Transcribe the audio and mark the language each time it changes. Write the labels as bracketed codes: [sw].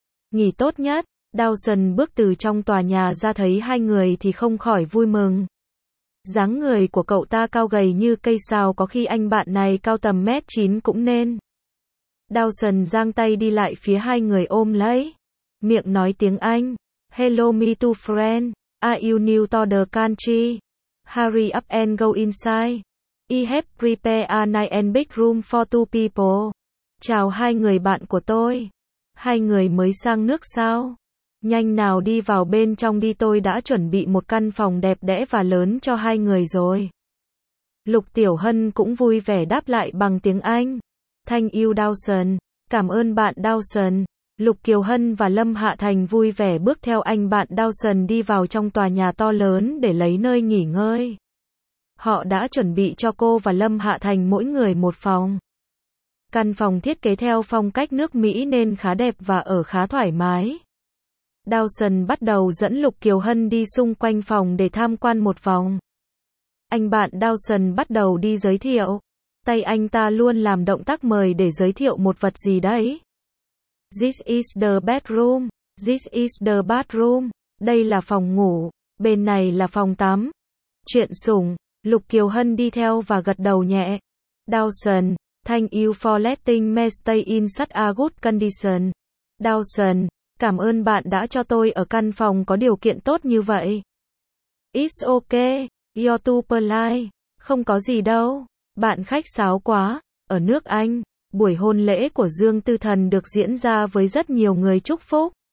[vi] Nghỉ tốt nhất, Dawson bước từ trong tòa nhà ra thấy hai người thì không khỏi vui mừng. Dáng người của cậu ta cao gầy như cây sào, có khi anh bạn này cao tầm 1m9 cũng nên. Dawson giang tay đi lại phía hai người ôm lấy. Miệng nói tiếng Anh. [en] Hello me too friend. Are you new to the country? Hurry up and go inside. I have prepared a nice and big room for two people. [vi] Chào hai người bạn của tôi. Hai người mới sang nước sao? Nhanh nào đi vào bên trong đi, tôi đã chuẩn bị một căn phòng đẹp đẽ và lớn cho hai người rồi. Lục Tiểu Hân cũng vui vẻ đáp lại bằng tiếng Anh. [en] Thank you Dawson. [vi] Cảm ơn bạn Dawson. Lục Kiều Hân và Lâm Hạ Thành vui vẻ bước theo anh bạn Dawson đi vào trong tòa nhà to lớn để lấy nơi nghỉ ngơi. Họ đã chuẩn bị cho cô và Lâm Hạ Thành mỗi người một phòng. Căn phòng thiết kế theo phong cách nước Mỹ nên khá đẹp và ở khá thoải mái. Dawson bắt đầu dẫn Lục Kiều Hân đi xung quanh phòng để tham quan một vòng. Anh bạn Dawson bắt đầu đi giới thiệu. Tay anh ta luôn làm động tác mời để giới thiệu một vật gì đấy. [en] This is the bedroom. This is the bathroom. [vi] Đây là phòng ngủ. Bên này là phòng tắm. Chuyện sủng. Lục Kiều Hân đi theo và gật đầu nhẹ. [en] Dawson, thank you for letting me stay in such a good condition. [vi] Dawson, cảm ơn bạn đã cho tôi ở căn phòng có điều kiện tốt như vậy. [en] It's okay. You're too polite. [vi] Không có gì đâu. Bạn khách sáo quá. Ở nước Anh, buổi hôn lễ của Dương Tư Thần được diễn ra với rất nhiều người chúc phúc.